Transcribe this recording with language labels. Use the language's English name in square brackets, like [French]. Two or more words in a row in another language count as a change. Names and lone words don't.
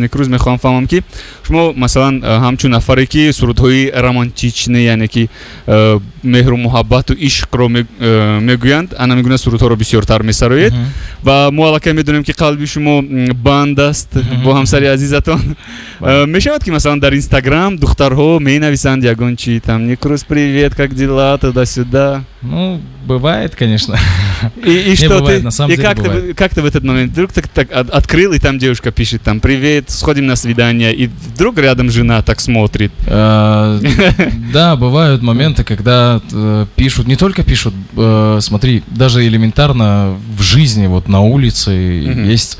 [Persian] نیکروز میخوام فهمم که شما مثلا همچون نفری که سرودهای رمانتیچنه یعنی که مهر و محبت و عشق رو میگویند انا میگونه سرودها رو بسیارتر میسروید و ما الان میدونیم که قلبی شما بند است با همسری عزیزتان میشود که مثلا در اینستاگرام دخترها مینویسند یگان چی [Russian] там نیکروز привет как дела туда-сюда ну бывает конечно И что бывает, ты? на самом И деле как ты в этот момент вдруг так открыл, и там девушка пишет, там, привет, сходим на свидание, и вдруг рядом жена так смотрит. Да, бывают моменты, когда пишут, не только пишут, смотри, даже элементарно в жизни, вот на улице есть.